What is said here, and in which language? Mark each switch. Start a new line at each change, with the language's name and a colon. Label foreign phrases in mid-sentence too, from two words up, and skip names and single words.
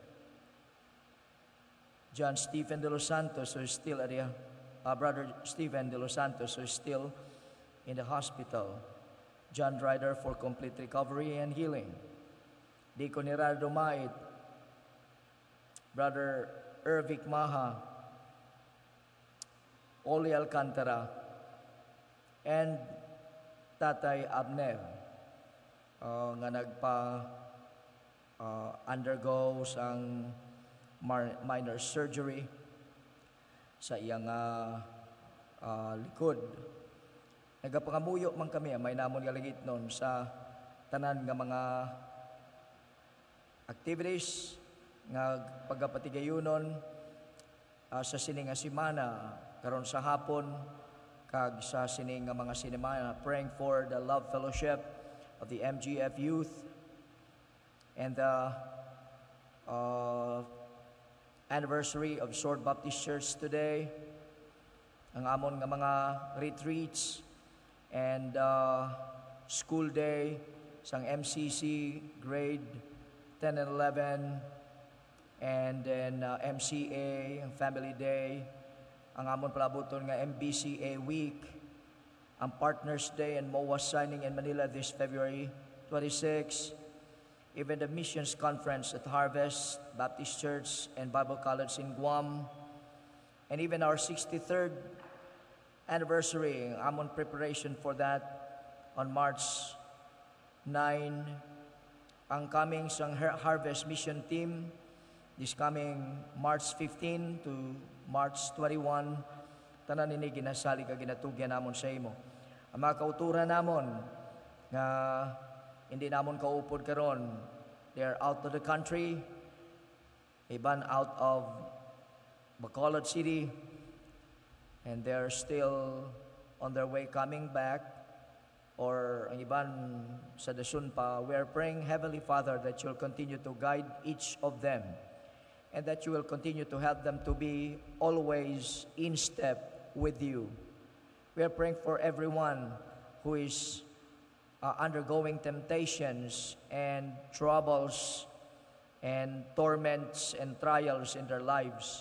English: John Stephen de los Santos, who is still at the Brother Stephen de los Santos, who is still in the hospital, John Ryder for complete recovery and healing, Deacon Gerardo Mait,
Hiligaynon: Brother Ervic Maha, Oli Alcantara, and Tatay Abner, nga nagpa-undergo sang
English: minor surgery
Hiligaynon: sa iyang likod. Nagapangamuyo man kami, may namon galagit nun sa tanan nga mga activities nga pagapatigayonon sa sining nga simana karon sa hapon kag sa sining nga mga sinimana,
English: praying for the love fellowship of the MGF youth and the anniversary of Sword Baptist Church today,
Hiligaynon: ang amon nga mga
English: retreats and school day sang MCC grade 10 and 11, and then MCA, Family Day,
Hiligaynon: ang amon palabuton nga
English: MBCA Week, ang Partners Day and MOA signing in Manila this February 26, even the Missions Conference at Harvest Baptist Church and Bible College in Guam, and even our 63rd anniversary, amon preparation for that on March 9, ang coming sang Harvest Mission Team this coming March 15 to March 21,
Hiligaynon: tanan ini ginasali ka ginatugyan namon sa imo. Ang mga kauturan namon nga hindi namon kaupod karon,
English: they are out of the country, iban out of Bacolod City, and they're still on their way coming back,
Hiligaynon: or ang iban sa dasun pa.
English: We are praying, Heavenly Father, that you'll continue to guide each of them, and that you will continue to help them to be always in step with you. We are praying for everyone who is undergoing temptations and troubles and torments and trials in their lives.